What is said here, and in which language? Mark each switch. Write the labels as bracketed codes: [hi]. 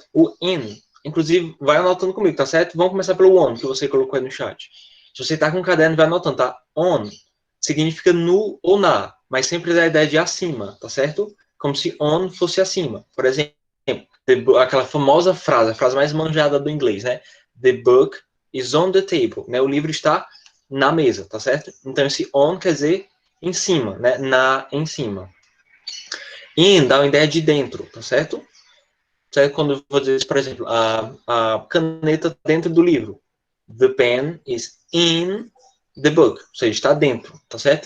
[pt] O in, inclusive, vai anotando comigo, tá certo? Vamos começar pelo on, que você colocou aí no chat. Se você tá com um caderno, vai anotando, tá? On significa no ou na, mas sempre dá a ideia de acima, tá certo? Como se on fosse acima. Por exemplo, aquela famosa frase, a frase mais manjada do inglês, né? [en] The book is on the table, né? [pt] O livro está na mesa, tá certo? Então, esse on quer dizer em cima, né? Em cima. In dá uma ideia de dentro, tá certo? Certo? Quando eu vou dizer, por exemplo, a caneta dentro do livro. [en] The pen is in the book. [pt] Ou seja, está dentro, tá certo?